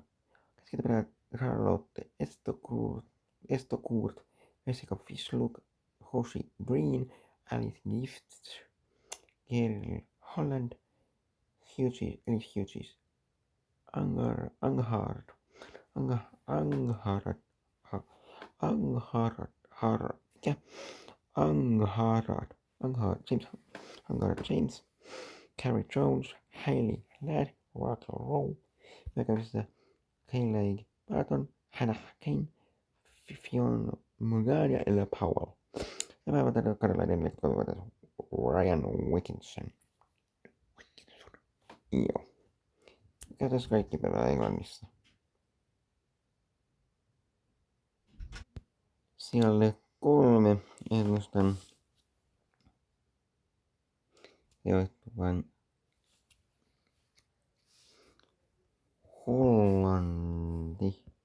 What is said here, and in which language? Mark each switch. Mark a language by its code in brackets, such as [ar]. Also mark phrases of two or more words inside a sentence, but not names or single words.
[fi] Keskentäpelaajat Charlotte Estokurt, Jessica Fishluk, Hoshi Green, Alice Gifts, Gail Holland, Elise Hughes, Angharad James, Carrie Jones, Hayley Ladd, Raquel Rowe. Hyökkäyksessä Kayleigh Barton, Hannah Kane, Fiona Morgan ja Ella Powell. Ja päivänä kanalainen 43-vuotias Ryan Wilkinson. Joo. Käytännössä kaikki pelaa Englannissa. Sijalle 3 ennustan sijoittuvan Hollanti.